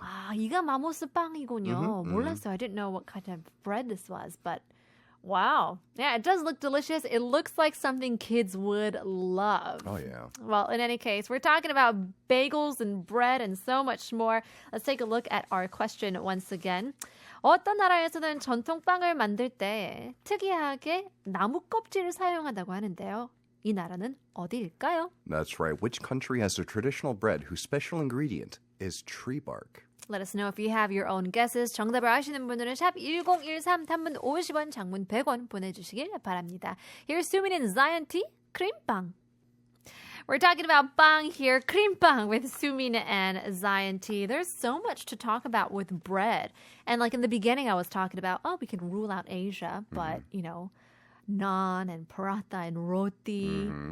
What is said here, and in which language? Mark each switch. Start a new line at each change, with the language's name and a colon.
English: 아, 이가 마모스 빵이군요. 몰랐어요. I didn't know what kind of bread this was, but Wow. Yeah, it does look delicious. It looks like something kids would love. Oh, yeah. Well, in any case, we're talking about bagels and bread and so much more. Let's take a look at our question once again.
Korean: 어떤 나라에서는 전통빵을 만들 때 특이하게 나무 껍질을 사용한다고 하는데요. 이 나라는 어디일까요?
English: That's right. Which country has a traditional bread whose special ingredient is tree bark? Let us know if you have your own guesses.
Korean: 정답을 아시는 분들은 샵 1013 단문 50원, 장문 100원 보내주시길 바랍니다.
English: Here's Sumin and Zion T, 크림빵. We're talking about 빵 here, 크림빵 with Sumin and Zion T. There's so much to talk about with bread. And like in the beginning, I was talking about, we can rule out Asia, but, you know, naan and paratha and roti.